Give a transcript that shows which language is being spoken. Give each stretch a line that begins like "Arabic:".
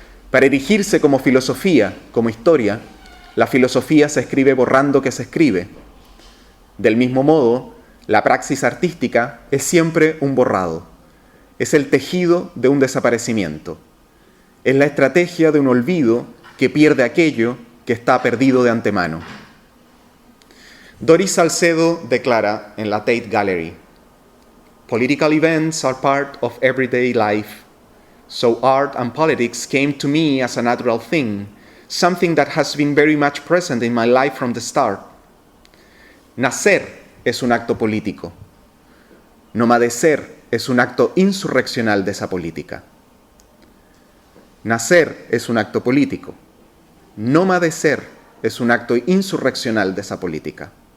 Spanish: Para erigirse como filosofía, como historia, la filosofía se escribe borrando que se escribe. Del mismo modo, la praxis artística es siempre un borrado. Es el tejido de un desaparecimiento. Es la estrategia de un olvido que pierde aquello que está perdido de antemano.
English: Doris Salcedo declara en la Tate Gallery: "Political events are part of everyday life, so art and politics came to me as a natural thing, something that has been very much present in my life from the start."
Spanish: Nacer es un acto político. Nomadecer es un acto insurreccional de esa política. Nacer es un acto político. Nomadecer es un acto insurreccional de esa política.